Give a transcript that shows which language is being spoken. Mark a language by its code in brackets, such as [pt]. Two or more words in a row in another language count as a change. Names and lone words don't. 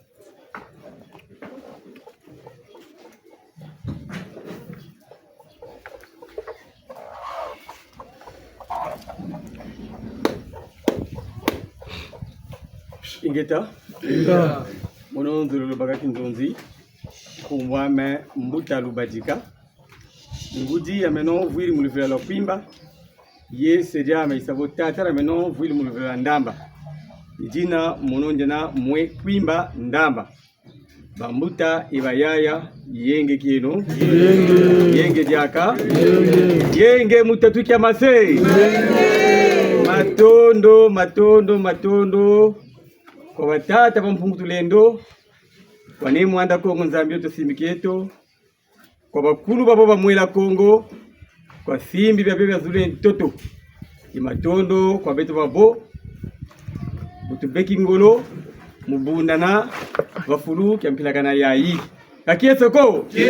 [kg] ingeta mono ndulu bagaki nzonzi kumwame mbuta lubadika ngudi ameno vuili mulivela la kwimba ye sedia maisabo tata ameno vuili mulivela ndamba jina mono njana mwe kwimba ndamba bambuta ibayaya yenge kieno yenge jaka yenge mutatu kya mase matondo kwa batata bampungu tulendo wane mwanda Kongo nzambio tosimiketo kwa bakulu babo bamwela Kongo kwa simbi bya zule ntoto imatondo kwa beto babo butubeki ngolo mubundana bafulu kyampilagana yayi kakiesoko